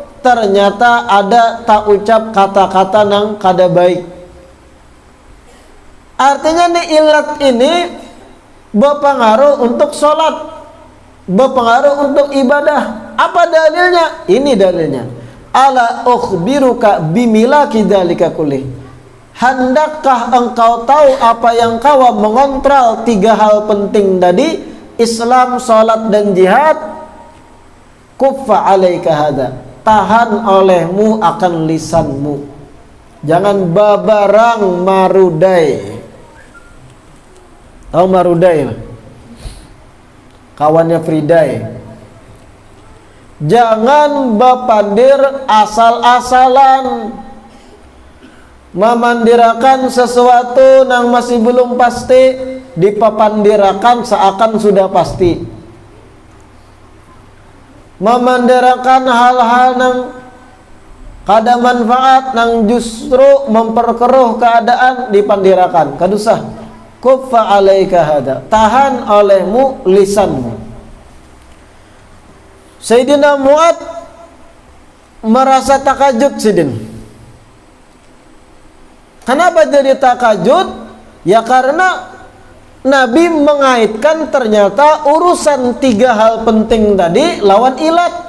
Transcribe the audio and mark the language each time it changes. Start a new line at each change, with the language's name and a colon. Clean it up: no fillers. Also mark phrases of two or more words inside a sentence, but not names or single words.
Indonesian: Ternyata ada tak ucap kata-kata yang kada baik. Artinya nih ilat ini berpengaruh untuk sholat, berpengaruh untuk ibadah. Apa dalilnya? Ini dalilnya.
Arabic: ألا أخبرك بملاك ذلك كله.
Indonesian: Hendakkah engkau tahu apa yang kau mengontrol tiga hal penting tadi, Islam, sholat, dan jihad?
Arabic: كف عليك هذا,
Indonesian: tahan olehmu akan lisanmu.
Banjar: Jangan babarang marudai.
Indonesian: Tahu marudai? Kawannya Fridai.
Banjar: Jangan bapandir asal-asalan, memandirakan sesuatu yang masih belum pasti, dipapandirakan seakan sudah pasti. Memandirakan hal-hal yang kada manfaat, yang justru memperkeruh keadaan, dipandirakan. Kadusah.
Arabic: كف عليك هذا,
Indonesian: tahan olehmu lisanmu.
Banjar: Sayyidina Mu'ad merasa takajud sidin.
Indonesian: Kenapa jadi takajud?
Banjar: Ya karena Nabi mengaitkan ternyata urusan 3 hal penting tadi lawan ilat.